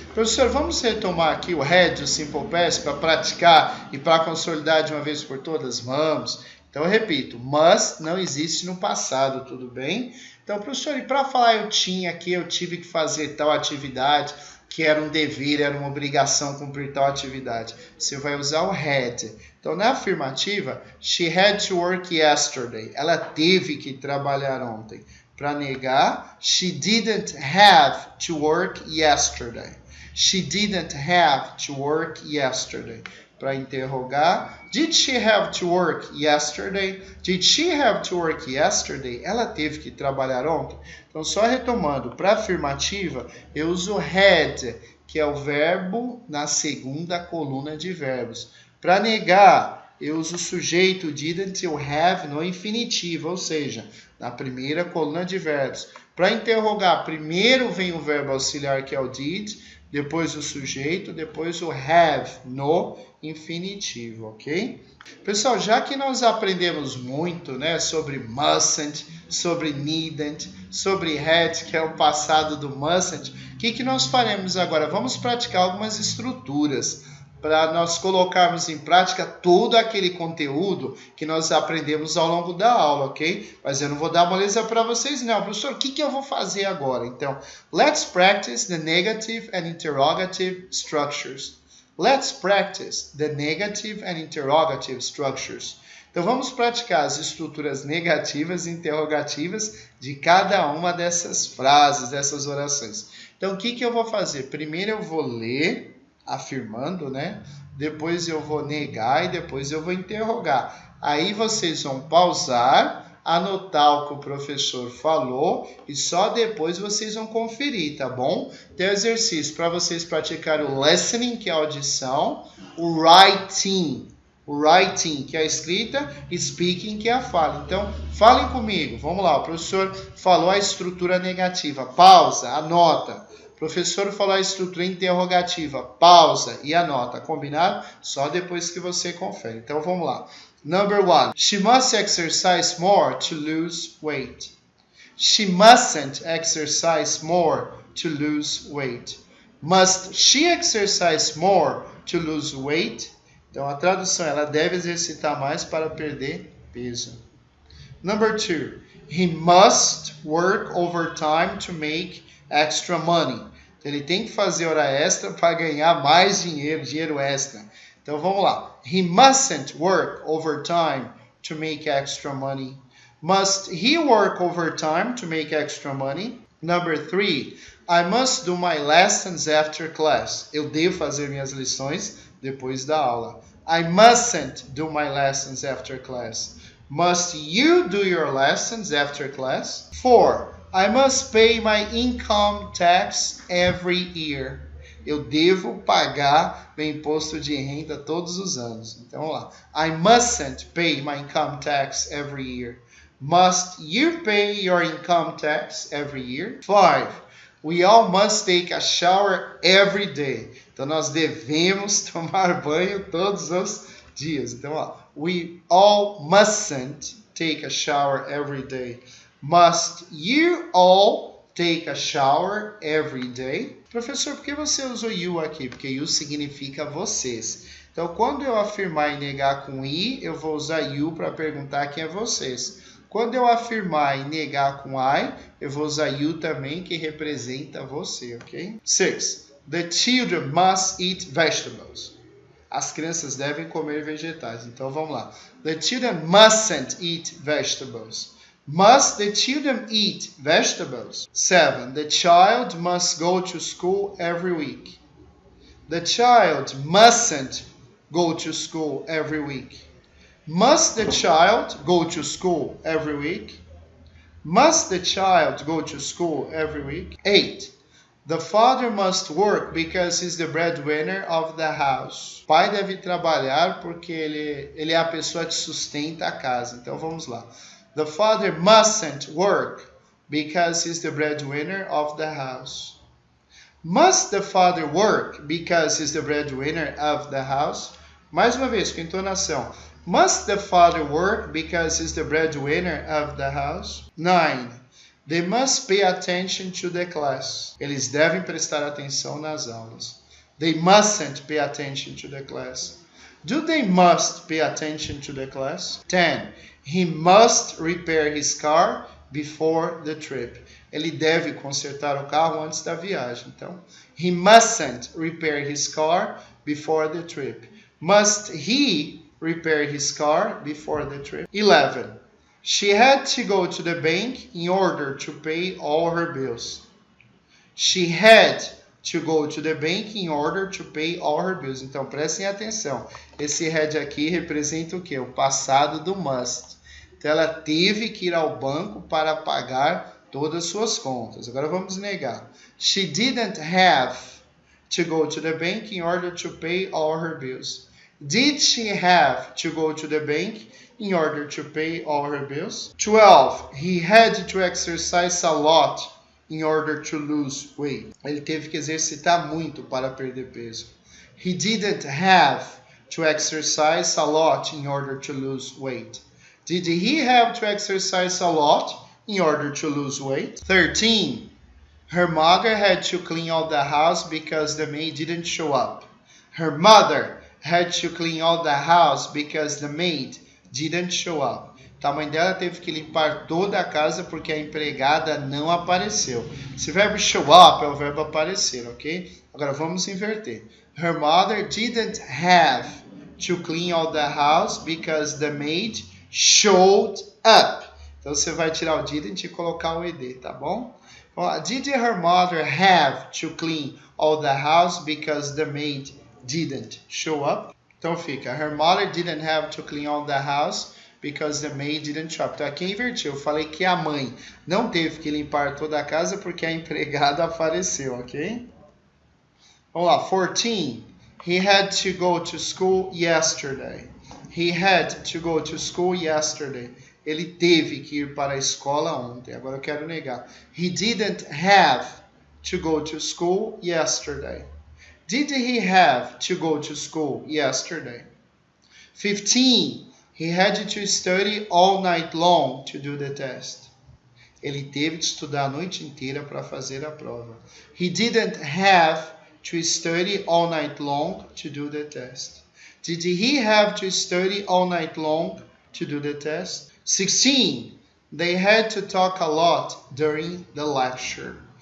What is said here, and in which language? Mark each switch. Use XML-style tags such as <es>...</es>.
<pt>Professor, vamos retomar aqui o had, o simple past, para praticar e para consolidar de uma vez por todas? Vamos. Então, eu repito, must não existe no passado, tudo bem? Então, professor, e para falar eu tinha aqui, eu tive que fazer tal atividade, que era um dever, era uma obrigação cumprir tal atividade. Você vai usar o had. Então, na afirmativa,</pt> <en>she had to work yesterday.</en> <pt>Ela teve que trabalhar ontem. Para negar,</pt> <en>she didn't have to work yesterday. She didn't have to work yesterday.</en> <pt>Para interrogar,</pt> <en>did she have to work yesterday? Did she have to work yesterday?</en> <pt>Ela teve que trabalhar ontem. Então, só retomando, para afirmativa, eu uso had, que é o verbo na segunda coluna de verbos. Para negar, eu uso o sujeito didn't e o have no infinitivo, ou seja, na primeira coluna de verbos. Para interrogar, primeiro vem o verbo auxiliar, que é o did, depois o sujeito, depois o have no infinitivo, ok? Pessoal, já que nós aprendemos muito, né, sobre mustn't, sobre needn't, sobre had, que é o passado do mustn't, o que nós faremos agora? Vamos praticar algumas estruturas para nós colocarmos em prática todo aquele conteúdo que nós aprendemos ao longo da aula, ok? Mas eu não vou dar moleza para vocês, não. Professor, o que eu vou fazer agora?</pt> <en>Então, let's practice the negative and interrogative structures. Let's practice the negative and interrogative structures.</en> <pt>Então, vamos praticar as estruturas negativas e interrogativas de cada uma dessas frases, dessas orações. Então, o que eu vou fazer? Primeiro eu vou ler, afirmando, né? Depois eu vou negar e depois eu vou interrogar. Aí vocês vão pausar, anotar o que o professor falou e só depois vocês vão conferir, tá bom? Tem um exercício para vocês praticarem o listening, que é a audição, o writing, que é a escrita, e speaking, que é a fala. Então, falem comigo. Vamos lá, o professor falou a estrutura negativa. Pausa, anota. O professor falou a estrutura interrogativa. Pausa e anota. Combinado? Só depois que você confere. Então, vamos lá.</pt> <en>Number 1. She must exercise more to lose weight. She mustn't exercise more to lose weight. Must she exercise more to lose weight?</en> <pt>Então, a tradução, ela deve exercitar mais para perder peso.</pt> <en>Number 2. He must work overtime to make extra money.</en> <pt>Ele tem que fazer hora extra para ganhar mais dinheiro, dinheiro extra. Então vamos lá.</pt> <en>He mustn't work overtime to make extra money. Must he work overtime to make extra money? Number 3. I must do my lessons after class.</en> <pt>Eu devo fazer minhas lições depois da aula.</pt> <en>I mustn't do my lessons after class. Must you do your lessons after class? 4. I must pay my income tax every year.</en> <pt>Eu devo pagar meu imposto de renda todos os anos. Então vamos lá.</pt> <en>I mustn't pay my income tax every year. Must you pay your income tax every year? 5. We all must take a shower every day.</en> <pt>Então nós devemos tomar banho todos os dias.</pt> <en>Então, ó, we all mustn't take a shower every day. Must you all take a shower every day?</en> <pt>Professor, por que você usou you aqui? Porque you significa vocês. Então, quando eu afirmar e negar com I, eu vou usar you para perguntar quem é vocês. Quando eu afirmar e negar com I, eu vou usar you também, que representa você, ok? 6.</pt> <en>The children must eat vegetables.</en> <pt>As crianças devem comer vegetais. Então, vamos lá.</pt> <en>The children mustn't eat vegetables. Must the children eat vegetables? 7. The child must go to school every week. The child mustn't go to school every week. Must the child go to school every week? Must the child go to school every week? 8. The father must work because he's the breadwinner of the house.</en> <pt>O pai deve trabalhar porque ele é a pessoa que sustenta a casa. Então vamos lá.</pt> <en>The father mustn't work because he's the breadwinner of the house. Must the father work because he's the breadwinner of the house?</en> <pt>Mais uma vez, com entonação.</pt> <en>Must the father work because he's the breadwinner of the house? 9. They must pay attention to the class.</en> <pt>Eles devem prestar atenção nas aulas.</pt> <en>They mustn't pay attention to the class. Do they must pay attention to the class? 10. He must repair his car before the trip.</en> <pt>Ele deve consertar o carro antes da viagem.</pt> <en>Então, he mustn't repair his car before the trip. Must he repair his car before the trip? 11. She had to go to the bank in order to pay all her bills. She had to go to the bank in order to pay all her bills.</en> <pt>Então, prestem atenção. Esse had aqui representa o quê? O passado do must. Então, ela teve que ir ao banco para pagar todas as suas contas. Agora vamos negar.</pt> <en>She didn't have to go to the bank in order to pay all her bills. Did she have to go to the bank in order to pay all her bills? 12. He had to exercise a lot in order to lose weight.</en> <pt>Ele teve que exercitar muito para perder peso.</pt> <en>He didn't have to exercise a lot in order to lose weight. Did he have to exercise a lot in order to lose weight? 13. Her mother had to clean all the house because the maid didn't show up. Her mother had to clean all the house because the maid didn't show up.</en> <pt>Então, a mãe dela teve que limpar toda a casa porque a empregada não apareceu. Esse verbo show up é o verbo aparecer, ok? Agora vamos inverter.</pt> <en>Her mother didn't have to clean all the house because the maid showed up.</en> <pt>Então você vai tirar o didn't e colocar o ed, tá bom?</pt> <en>Did her mother have to clean all the house because the maid didn't show up?</en> <pt>Então fica,</pt> <en>her mother didn't have to clean all the house because the maid didn't show up.</en> <pt>Então aqui invertiu, eu falei que a mãe não teve que limpar toda a casa porque a empregada apareceu, ok? Vamos lá, 14.</pt> <en>He had to go to school yesterday. He had to go to school yesterday.</en> <pt>Ele teve que ir para a escola ontem. Agora eu quero negar.</pt> <en>He didn't have to go to school yesterday. Did he have to go to school yesterday? 15. He had to study all night long to do the test.</en> <pt>Ele teve que estudar a noite inteira para fazer a prova.</pt> <en>He didn't have to study all night long to do the test. Did he have to study all night long to do the test? 16. They had to talk a lot during the lecture.</en>